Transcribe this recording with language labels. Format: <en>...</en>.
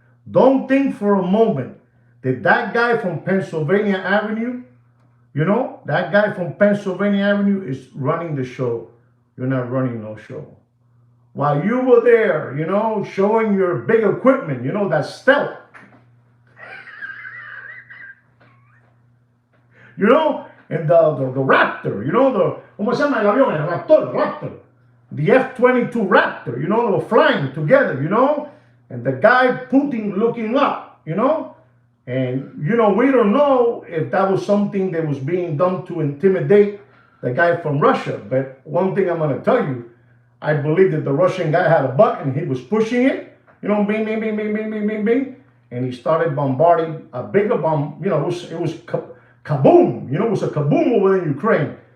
<en>Don't think for a moment that guy from Pennsylvania Avenue, that guy from Pennsylvania Avenue is running the show. You're not running no show. While you were there, showing your big equipment, that stealth. And the</en> <es>Raptor, ¿cómo se llama el avión? El Raptor.</es> <en>The F-22 Raptor, they were flying together, and the guy Putin looking up, and, we don't know if that was something that was being done to intimidate the guy from Russia. But one thing I'm going to tell you, I believe that the Russian guy had a button, he was pushing it, bing, bing, bing, bing, bing, bing, bing, bing, and he started bombarding a bigger bomb, it was kaboom, it was a kaboom over in Ukraine.</en>